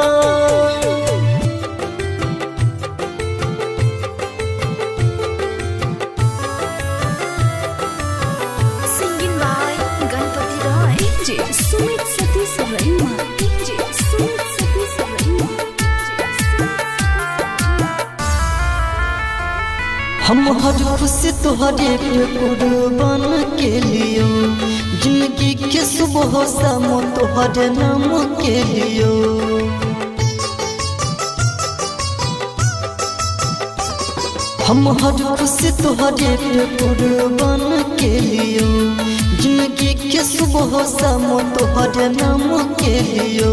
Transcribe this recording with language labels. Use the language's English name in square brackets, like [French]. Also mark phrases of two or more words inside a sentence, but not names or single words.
[English] Singing by Ganpati Roy. DJ Sumit Satish Rema. DJ Sumit Satish Rema. [Bhojpuri] हम हर खुशी तुहरे पे कुर्बान के लियो, जिंदगी के सुबह शाम तुहरे नाम के लियो। हम हर खुशी तुहरे पे कुर्बान के लियो, जिंदगी के सुबह शाम तुहरे नाम के लियो।